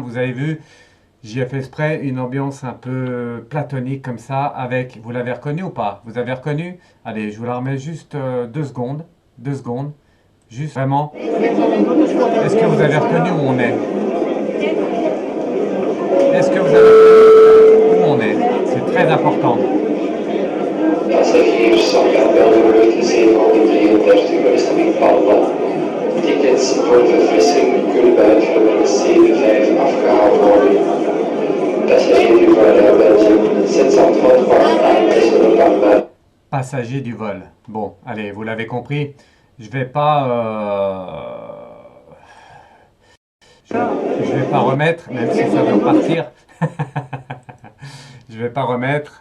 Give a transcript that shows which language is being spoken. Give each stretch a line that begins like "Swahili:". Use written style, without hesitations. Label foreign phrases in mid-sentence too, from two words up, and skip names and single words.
French: Vous avez vu, j'y ai fait exprès une ambiance un peu platonique comme ça avec, vous l'avez reconnu ou pas? Vous avez reconnu? Allez, je vous la remets juste 2 secondes, juste vraiment. Est-ce que vous avez reconnu où on est? Est-ce que vous avez reconnu où on est? C'est très important.
Dutch: Passagiers afgangen vlucht 733 met bestemming Palma. Tickets voor de verfrissing kunnen bij het terminal C5 afgehaald worden.
French: Passagiers du vol Air Belgium 733 à Aix de Palma. Passager du vol. Bon, allez, vous l'avez compris. Je vais pas, je vais pas remettre, même si ça veut partir. Je vais pas remettre.